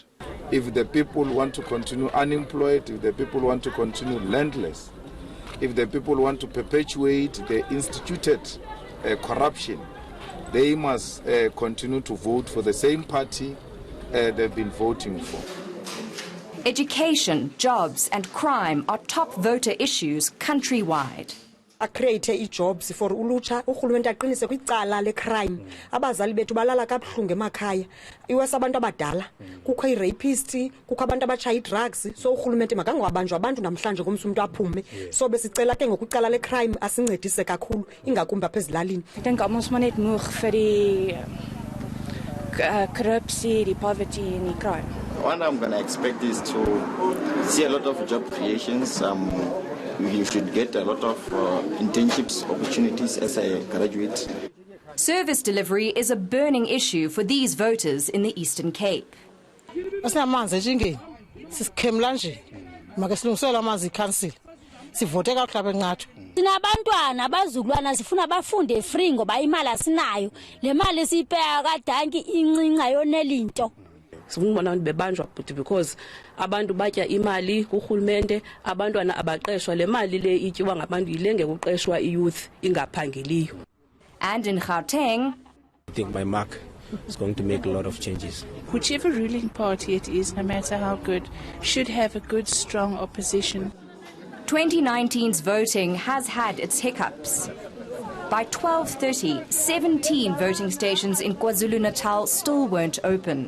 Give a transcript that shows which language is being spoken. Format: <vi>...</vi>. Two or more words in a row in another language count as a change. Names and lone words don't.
<en>If the people want to continue unemployed, if the people want to continue landless, if the people want to perpetuate the instituted corruption, they must continue to vote for the same party they've been voting for. Education, jobs and crime are top voter issues countrywide. Create jobs for</en> <xh>ulutsha, urhulumente aqinise kwicala lecrime. Abazali bethu balala kabuhlungu emakhaya. Iwesa abantu abadala, kukho irapists, kukho abantu abashaya drugs. So urhulumente makangabanjwa abantu namhlanje ngomso umuntu aphume. So besicela ke ngokwicala lecrime asincedise kakhulu ingakumbi apha ezilalini.</xh> <af>Ek dink ons moet net moeg vir die korrupsie, die poverty en die crime.</af> <en>What I'm going to expect is to see a lot of job creations. You should get a lot of internships opportunities as a graduate. Service delivery is a burning issue for these voters in the Eastern Cape.</en> <xh>Sinabantwana abazukulwana sifuna bafunde free ngoba imali asinayo. Le mali siyipeya kadanki incinca yonelinto. Sifuna bebanjwa because abantu batya imali kurhulumente, abantwana abaqeshwa, le mali le ityiwa ngabantu yilenge kuqeshwa iyouth ingaphangeliyo.</xh> <en>And in Gauteng, I think my mark is going to make a lot of changes. Whichever ruling party it is, no matter how good, should have a good, strong opposition. 2019's voting has had its hiccups. By 12:30, 17 voting stations in KwaZulu-Natal still weren't open.</en>